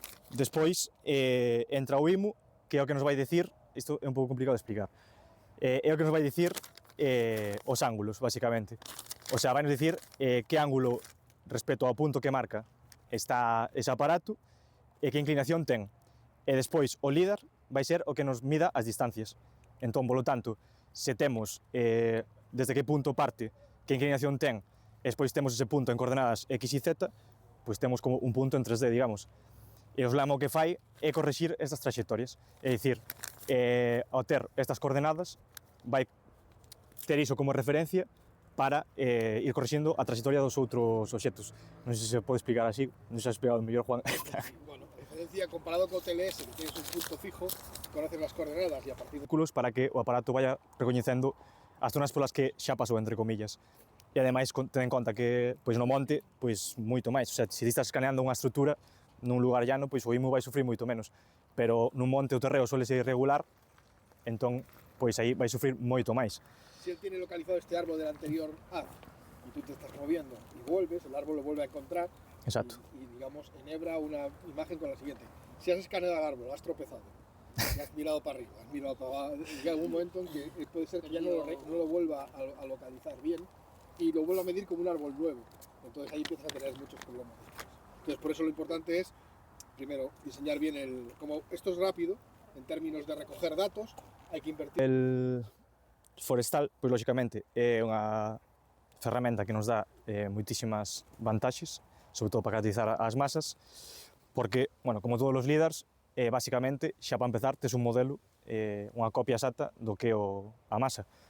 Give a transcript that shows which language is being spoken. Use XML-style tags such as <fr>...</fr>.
<gl>Despois entra o IMU, que é o que nos vai dicir, isto é un pouco complicado de explicar, é o que nos vai dicir os ángulos, basicamente. O sea, vai nos dicir que ángulo respecto ao punto que marca está ese aparato e que inclinación ten. E despois o LIDAR vai ser o que nos mida as distancias. Entón, polo tanto, se temos desde que punto parte, que inclinación ten, e despois temos ese punto en coordenadas x y z, pois temos como un punto en 3D, digamos. E o SLAM o que fai é correxir estas trayectorias. É dicir, ao ter estas coordenadas, vai ter iso como referencia para ir correxindo a trayectoria dos outros obxectos. Non sei se pode explicar así, non sei se has explicado mellor, Juan.</gl> <es>Bueno, referencia comparado co TLS, que tienes un punto fijo, conoces las coordenadas e a partir de</es> <gl>Cálculos para que o aparato vaya recoñecendo as zonas polas que xa pasou, entre comillas. E ademais, ten en conta que pois no monte, pois moito máis. O sea, se ti estás escaneando unha estrutura nun lugar llano, pois o IMU vai sufrir moito menos. Pero nun monte o terreo suele ser irregular, entón, pois aí vai sufrir moito máis.</gl> <es>Si él tiene localizado este árbol del anterior haz y tú te estás moviendo y vuelves, el árbol lo vuelve a encontrar. Exacto. Y digamos, enhebra una imagen con la siguiente. Si has escaneado al árbol, has tropezado, y has mirado para arriba, has mirado para abajo, y llega un momento en que puede ser que ya no lo vuelva a localizar bien y lo vuelva a medir como un árbol nuevo. Entonces ahí empiezas a tener muchos problemas. Entonces por eso lo importante es, primero, diseñar bien como esto es rápido, en términos de recoger datos, hay que invertir.</es> <gl>El forestal, pois lógicamente, é unha ferramenta que nos dá moitísimas vantaxes, sobre todo para caracterizar as masas, porque, bueno, como todos os LIDARs, basicamente, xa para empezar, tes un modelo, unha copia exacta do que é a masa.</gl>